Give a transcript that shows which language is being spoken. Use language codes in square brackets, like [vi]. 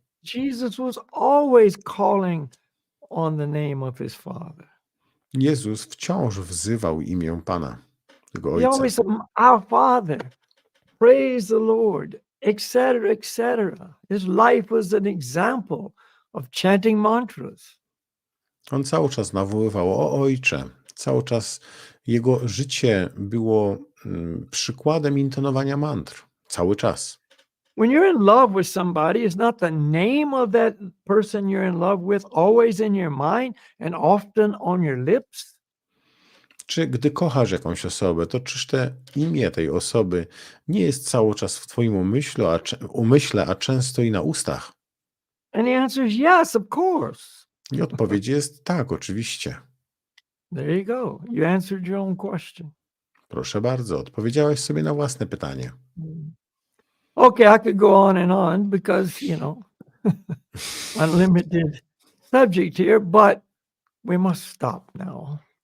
[en] Jesus was always calling on the name of his Father. [pl] Jezus wciąż wzywał imię Pana, jego [en] He [pl] Ojca. [en] always said, "Our Father, praise the Lord," etc., etc. His life was an example of chanting mantras. [pl] On cały czas nawoływał o Ojcze. Cały czas jego życie było przykładem intonowania mantr. Cały czas. [en] When you're in love with somebody, it's not the name of that person you're in love with always in your mind and often on your lips? [pl] Czy gdy kochasz jakąś osobę, to czyż te imię tej osoby nie jest cały czas w twoim umyśle, a często i na ustach? [en] And the answer is yes, of course. [pl] I odpowiedź jest tak, oczywiście. [en] There you go. You answered your own question. [pl] Proszę bardzo, odpowiedziałeś sobie na własne pytanie. [en] Okay, I could go on because, unlimited subject here, but we must stop now.